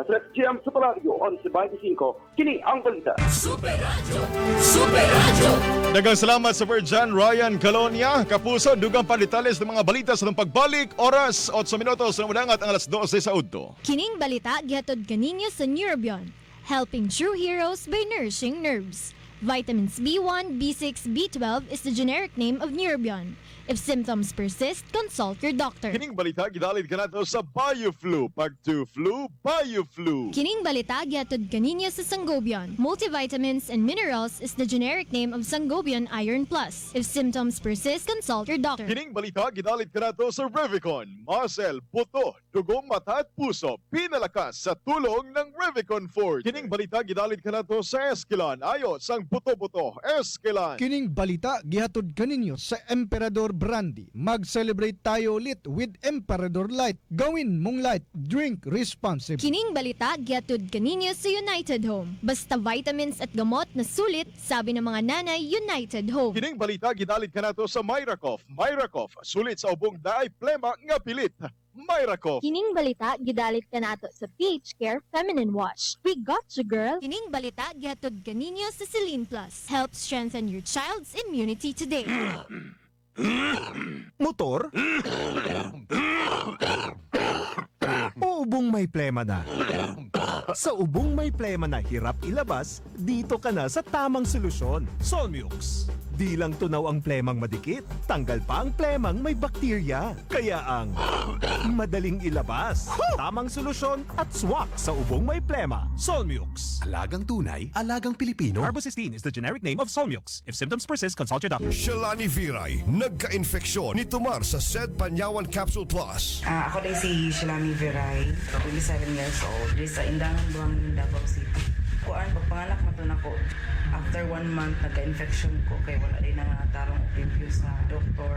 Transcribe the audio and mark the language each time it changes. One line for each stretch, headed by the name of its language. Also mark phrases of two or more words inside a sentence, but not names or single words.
Cebuano: Sa GM Superradyo on 25. Kini ang balita. Daghang salamat sa John Ryan Calonia. Kapuso, dugang palitales
Filipino: ng mga balita
Cebuano: sa pagbalik. Oras, 8 minutos na mudangat ang alas 12 sa udto. Kining balita gihatod kaninyo sa Neurobion,
English: helping true heroes by nourishing nerves. Vitamins B1, B6, B12 is the generic name of Neurobion. If symptoms persist, consult your doctor.
Cebuano: Kining balita gidalid kanato sa BioFlu.
Filipino: Pag 2 flu, BioFlu.
Cebuano: Kining balita gihatod kaninyo sa Sangobion.
English: Multivitamins and minerals is the generic name of Sangobion Iron Plus. If symptoms persist, consult your doctor.
Cebuano: Kining balita gidalid kanato sa Revicon.
Filipino: Muscle, buto, dugong mata at puso. Pinalakas sa tulong ng Revicon Forte.
Cebuano: Kining balita gidalid kanato sa Esquilan.
Filipino: Ayos ang buto-buto. Esquilan.
Cebuano: Kining balita gihatod kaninyo sa Emperador Brandy.
Filipino: Mag-celebrate tayo ulit with Emperador Light. Gawin mong light,
English: drink responsibly.
Cebuano: Kining balita gihatod kaninyo sa United Home.
Filipino: Basta vitamins at gamot na sulit, sabi ng mga nanay, United Home.
Cebuano: Kining balita gidalid kanato sa Myracoff. Myracoff, sulit sa ubong daay plema nga pilit. Myracoff. Kining balita gidalit ka nato sa PH Care Feminine Wash.
English: We got you, girl.
Cebuano: Kining balita gihatod kaninyo sa Celine Plus.
English: Help strengthen your child's immunity today.
Filipino: Motor? O ubong may plema na? Sa ubong may plema na hirap ilabas, dito ka na sa tamang solusyon. Solmux. Di lang tunaw ang plemang madikit, tanggal pa ang plemang may bakterya. Kaya ang madaling ilabas. Tamang solusyon at swak sa ubong may plema. Solmux. Alagang tunay, alagang Pilipino.
English: Carbocysteine is the generic name of Solmux. If symptoms persist, consult your doctor.
Cebuano: Shalani Viray, nagka-infeksyon ni Tumar sa Sed Panyawan Capsule Plus. Ako din si Shalani Viray,
English: 27 years old.
Cebuano: Sa Indangan Buang, Davao City. Kuan, pagpanganak na to na ko.
English: After 1 month,
Cebuano: nagka-infection ko kay wala din na tarong review sa doktor.